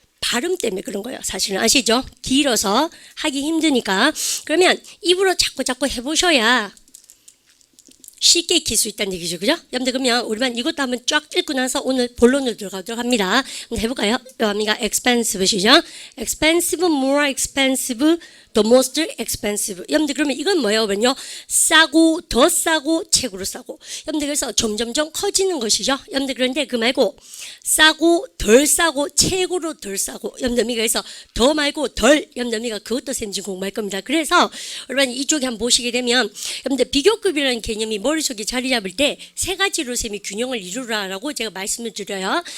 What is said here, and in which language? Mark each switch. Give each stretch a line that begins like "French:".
Korean: 발음 때문에 그런 거예요. 사실은 아시죠? 길어서 하기 힘드니까. 그러면 입으로 자꾸 해보셔야 쉽게 익힐 수 있다는 얘기죠. 그죠? 여러분들 그러면 우리만 이것도 한번 쫙 읽고 나서 오늘 본론으로 들어가도록 합니다. 한번 해볼까요? 여러분가 expensive시죠?
English: expensive, more expensive, the most expensive.
Korean: 여러분들 그러면 이건 뭐예요? 그러면요. 싸고 더 싸고 최고로 싸고. 여러분들 그래서 점점점 커지는 것이죠. 여러분들 그런데 그 말고 싸고 덜 싸고 최고로 덜 싸고. 여러분들 그래서 더 말고 덜. 여러분들 그것도 쌤지 공부할 겁니다. 그래서 여러분 이쪽에 한번 보시게 되면 여러분들 비교급이라는 개념이 머릿속에 자리 잡을 때 세 가지로 쌤이 균형을 이루라라고 제가 말씀을 드려요.